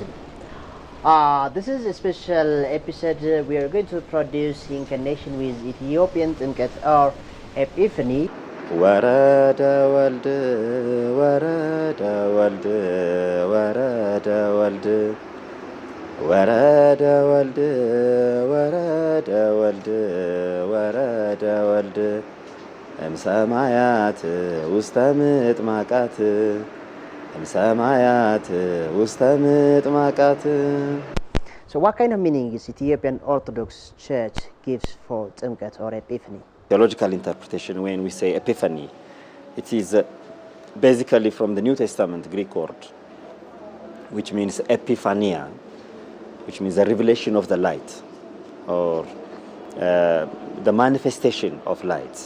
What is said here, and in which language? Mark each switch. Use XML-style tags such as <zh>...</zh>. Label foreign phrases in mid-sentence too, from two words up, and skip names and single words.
<en>This is a special episode we are going to produce in connection with Ethiopian Timkat or Epiphany.</en> <gez>ወረደ ወልድ ወረደ ወልድ ወረደ ወልድ ወረደ ወልድ ወረደ ወልድ ወረደ ወልድ. እምሰማያት ውስተ ምጥማቃት እምሰማያት ውስተ ምጥማቃት.</gez> <en>So what kind of meaning is Ethiopian Orthodox Church gives for Timkat or Epiphany? Theological interpretation, when we say Epiphany, it is basically from the New Testament Greek word, which means epiphania, which means the revelation of the light, or the manifestation of light.</en>